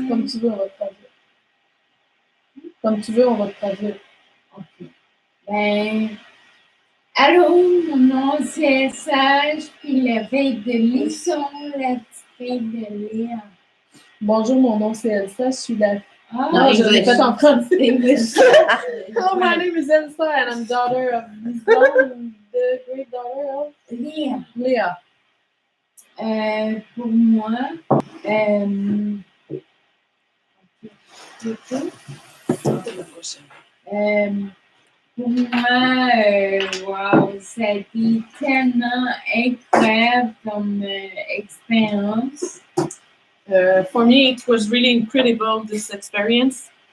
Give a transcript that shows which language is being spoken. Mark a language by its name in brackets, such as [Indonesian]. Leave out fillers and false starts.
[French] Comme tu veux, on va te traduire. Comme tu veux, on va te traduire. OK. Ben, allô, mon nom c'est Sage, puis la veille de Lisson, la petite fille de Léa. Bonjour, mon nom c'est Elsa, je suis la... Ah, non, je l'ai fait en français. [English] English. Hello, my name is Elsa, and I'm daughter of Lisson, the great daughter of Léa. Léa. [French] Pour moi, pour moi, wow, ça a été tellement incroyable comme expérience. [English] For me, it was really incredible, this experience.